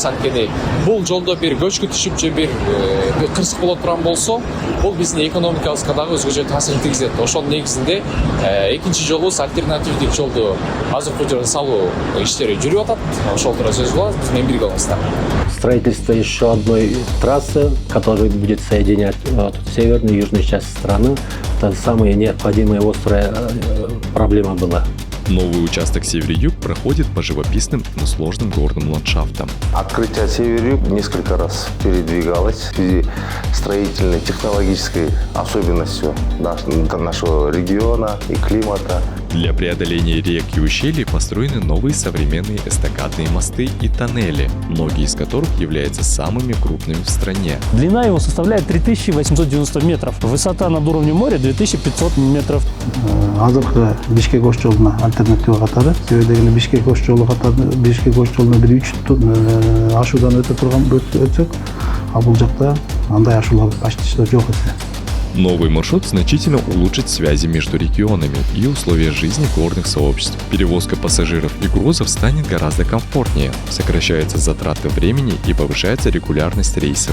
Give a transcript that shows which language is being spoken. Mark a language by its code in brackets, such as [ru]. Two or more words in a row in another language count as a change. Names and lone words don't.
[ky] Анткени бул жолдо бир көчкү түшүп же бир кырсык боло турган болсо, бул биздин экономикабызга дагы өзгөчө таасирин тийгизет. Ошонун негизинде экинчи жолубуз альтернативдик жолду азыркы учурда салуу иштери жүрүп атат. Ошол тууралуу сөз болот. Биз менен бирге болуңуздар. [ru] Строительство еще одной трассы, которая будет соединять северную и южную часть страны, это самая необходимая острая проблема была. Новый участок Север-Юг проходит по живописным, но сложным горным ландшафтам. Открытие Север-Юг несколько раз передвигалось в связи с строительной технологической особенностью нашего региона и климата. Для преодоления рек и ущелий построены новые современные эстакадные мосты и тоннели, многие из которых являются самыми крупными в стране. Длина его составляет 3890 метров, высота над уровнем моря 2500 метров. [ky] Азыркы Бишкек ош жолуна альтернатива катары, себеби дегенде Бишкек ош жолу катары, Бишкек ош жолуна бир 3 ашуудан өтсөк, а бул жакта андай ашуулар почти жок экен. [ru] Новый маршрут значительно улучшит связи между регионами и условия жизни горных сообществ. Перевозка пассажиров и грузов станет гораздо комфортнее, сокращаются затраты времени и повышается регулярность рейсов.